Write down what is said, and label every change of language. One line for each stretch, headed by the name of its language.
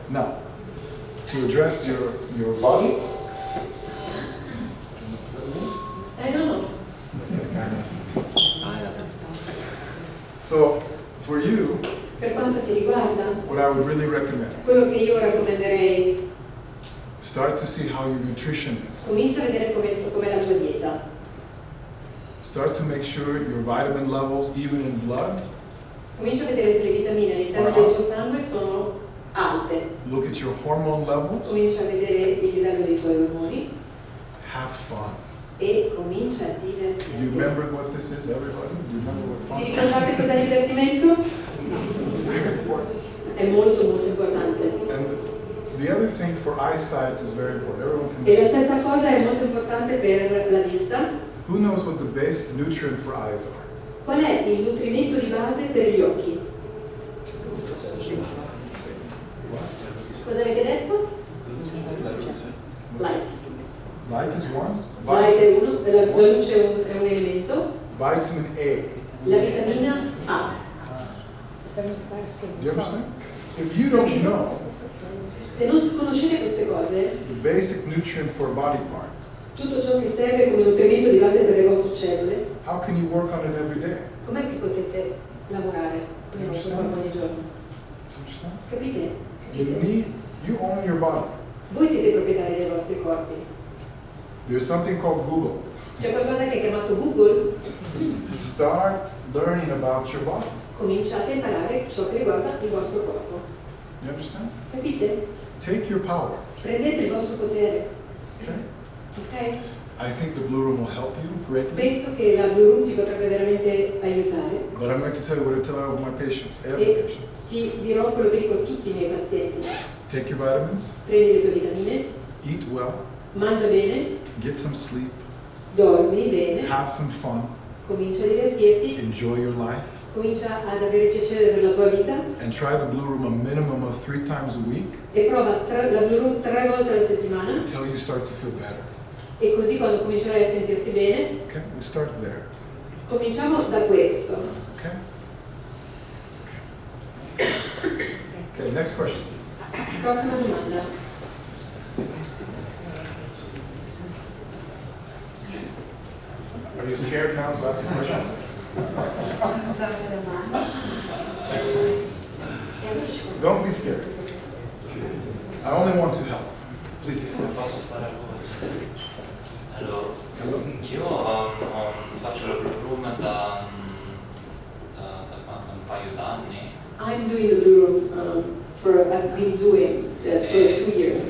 English: Now, to address your body, No. so for you,
Italian: Per quanto ti riguarda, dieta,
English: what I would really recommend,
Italian: quello che io raccomanderei,
English: start to see how your nutrition is.
Italian: comincia a vedere com'è la tua dieta.
English: Start to make sure your vitamin levels, even in blood,
Italian: Comincia a vedere se le vitamine all'interno del tuo sangue sono alte.
English: look at your hormone levels,
Italian: Comincia a vedere il livello dei tuoi ormoni
English: have fun.
Italian: e comincia a
English: Do you
Italian: divertirti.
English: remember what this is, everybody? Do you remember what fun
Italian: Vi
English: is?
Italian: ricordate cos'è il divertimento?
English: It's very important.
Italian: È molto molto importante.
English: And the other thing for eyesight is very important. Everyone can
Italian: E la
English: see.
Italian: stessa cosa è molto importante per la vista.
English: Who knows what the base nutrient for eyes are?
Italian: Qual è il nutrimento di base per gli occhi? Cosa avete detto? Light.
English: Light is one.
Italian: Light è uno, la luce è un elemento.
English: Vitamin A.
Italian: La vitamina A.
English: Do you understand? If you don't know
Italian: Se non conoscete queste cose,
English: the basic nutrient for a body part,
Italian: tutto ciò che serve come nutrimento di base per le vostre cellule,
English: how can you work on it every day?
Italian: com'è che potete lavorare con il vostro corpo ogni giorno?
English: Understand?
Italian: Capite?
English: You own your body.
Italian: Voi siete proprietari dei vostri corpi.
English: There's something called Google.
Italian: C'è qualcosa che è chiamato Google.
English: Start learning about your body.
Italian: Cominciate a imparare ciò che riguarda il vostro corpo.
English: You understand?
Italian: Capite?
English: Take your power.
Italian: Prendete il vostro potere.
English: Okay?
Italian: Ok?
English: I think the Blue Room will help you greatly.
Italian: Penso che la Blu Room ti potrebbe veramente aiutare.
English: But I'm going to tell you what I tell all of my patients, every
Italian: E
English: patient.
Italian: ti dirò quello che dico a tutti i miei pazienti.
English: Take your vitamins,
Italian: Prendi le tue vitamine,
English: eat well,
Italian: mangia bene,
English: get some sleep,
Italian: dormi bene,
English: have some fun,
Italian: comincia a divertirti,
English: enjoy your life,
Italian: comincia ad avere piacere per la tua vita
English: and try the Blue Room a minimum of 3 times a week
Italian: e prova la Blu Room 3 volte alla settimana
English: until you start to feel better.
Italian: e così quando comincerai a sentirti bene,
English: Okay? We start there.
Italian: cominciamo da questo.
English: Okay? Okay, next question.
Italian: Prossima domanda.
English: Are you scared now to ask a question? Don't be scared. I only want to help. Please.
Italian: Posso fare a voi? Allora,
English: Hello.
Italian: io faccio la Blu Room da un paio d'anni
English: I'm doing the Blu Room I've been doing that for 2 years.